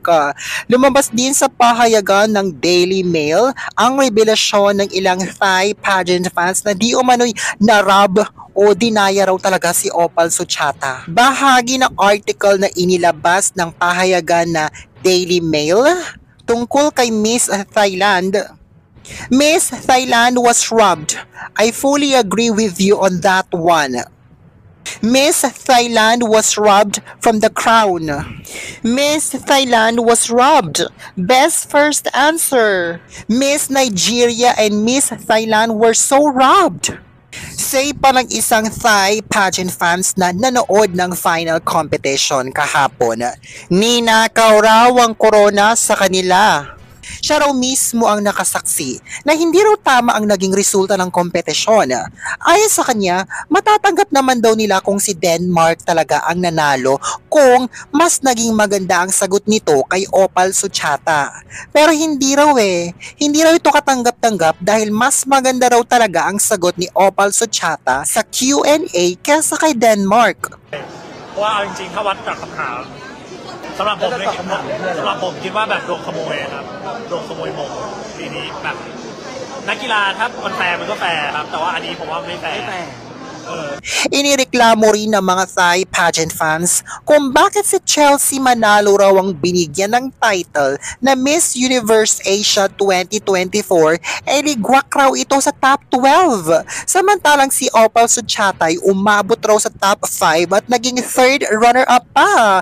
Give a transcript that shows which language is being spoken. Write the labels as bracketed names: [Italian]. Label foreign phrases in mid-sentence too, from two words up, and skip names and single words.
[Filipino] Lumabas din sa pahayagan ng Daily Mail ang revelasyon ng ilang Thai [English] pageant fans [Filipino] na di umano'y narab o dinaya raw talaga si Opal Suchata. Bahagi ng article na inilabas ng pahayagan na Daily Mail tungkol kay Miss Thailand. [English] Miss Thailand was robbed. I fully agree with you on that one. Miss Thailand was robbed from the crown. Miss Thailand was robbed. Best first answer. Miss Nigeria and Miss Thailand were so robbed. [Filipino] Say pa ng isang Thai [English] pageant fans [Filipino] na nanood ng [English] final competition [Filipino] kahapon. Ninakaw raw ang corona sa kanila. Siya raw mismo ang nakasaksi na hindi raw tama ang naging resulta ng kompetisyon. Ayon sa kanya, matatanggap naman daw nila kung si Denmark talaga ang nanalo kung mas naging maganda ang sagot nito kay Opal Suchata. Pero hindi raw hindi raw ito katanggap-tanggap dahil mas maganda raw talaga ang sagot ni Opal Suchata sa Q&A kesa kay Denmark. [Thai] เพราะว่าเอาจริงๆถ้าวัดจากคำถามสำหรับผมคิดว่าแบบโดนขโมยครับโดนขโมยมงปีนี้แบบนักกีฬาถ้ามันแฟร์มันก็แฟร์ครับแต่ว่าอันนี้ผมว่าไม่แฟร์ [Filipino] Inireklamo rin ng mga Thai [English] pageant fans [Filipino] kung bakit si Chelsea Manalo raw ang binigyan ng title na Miss Universe Asia 2024 ligwak raw ito sa top 12. Samantalang si Opal Suchata ay umabot raw sa top 5 at naging [English] third runner-up [Filipino] pa.